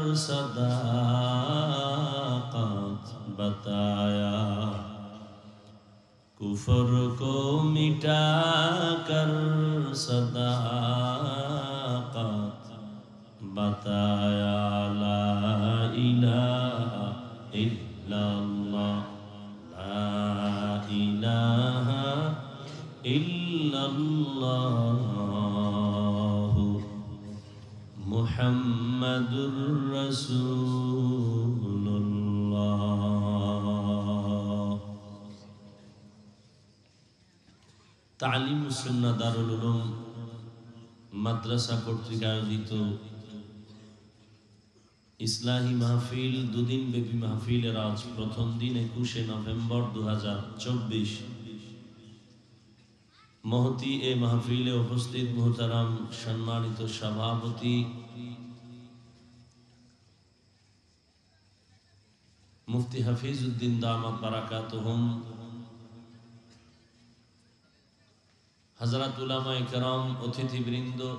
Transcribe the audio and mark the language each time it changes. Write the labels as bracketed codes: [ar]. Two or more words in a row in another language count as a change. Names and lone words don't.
[ur] صداقت بتایا کفر کو مٹا کر صداقت بتایا [ar] لا الہ الا اللہ لا الہ الا اللہ محمد رسول اللہ [bn] تعلیم السنہ দারুল মাদ্রাসা কর্তৃক আয়োজিত ইসলাহী মাহফিল দুদিন ব্যাপী মাহফিলের আজ প্রথম দিন 21 নভেম্বর 2024 মহতি এ মাহফিলে উপস্থিত মুহতারাম সম্মানিত সভাপতি মুফতি হাফিজউদ্দিন [ar] دامت بركاتهم [bn] হযরত উলামায়ে কেরাম অতিথিবৃন্দ